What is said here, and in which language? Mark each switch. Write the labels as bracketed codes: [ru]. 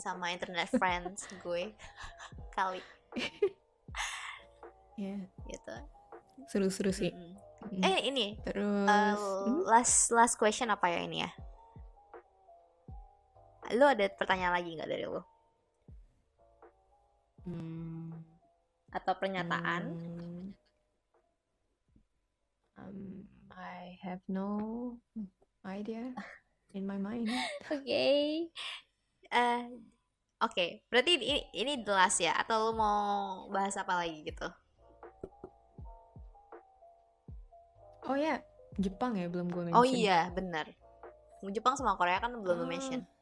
[id] sama internet friends gue kali Ya, gitu. seru-seru sih. Mm-mm. Mm. Ini Terus, [en] last question [id] apa ya ini ya? Lu ada pertanyaan lagi nggak dari lu? hmm, Atau pernyataan? [en] hmm, I have no idea in my mind. Oke. [id] Eh, Oke, berarti ini jelas ya? Atau lu mau bahas apa lagi gitu? Oh ya, Jepang ya belum gue Oh [en] mention. [id] iya, benar. Jepang sama Korea kan belum lu Oh, [en] mention.